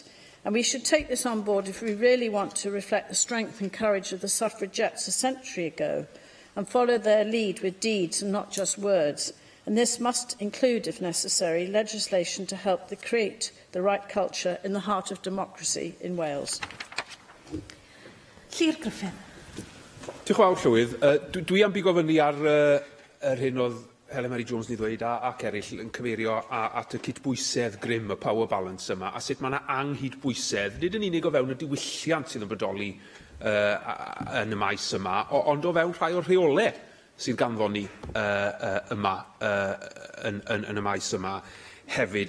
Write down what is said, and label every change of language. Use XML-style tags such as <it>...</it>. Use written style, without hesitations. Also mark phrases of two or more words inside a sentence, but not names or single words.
<en>And we should take this on board if we really want to reflect the strength and courage of the suffragettes a century ago and follow their lead with deeds and not just words. And this must include, if necessary, legislation to help create the right culture in the heart of democracy in Wales.</en> <cy>Llyr Griffin. Diolch yn fawr, Llywydd. Dwi am bigo fyny ar yr hyn oedd Helen Mary Jones ni ddweud ac eraill yn cyfeirio at y cydbwysedd grym, y</cy> <en>power balance</en> <cy>yma, a sut mae yna anghydbwysedd, nid yn unig o fewn y diwylliant sydd yn bodoli yn y maes yma, ond o fewn rhai o'r rheolau sydd ganddo ni yma yn y maes yma hefyd.</cy>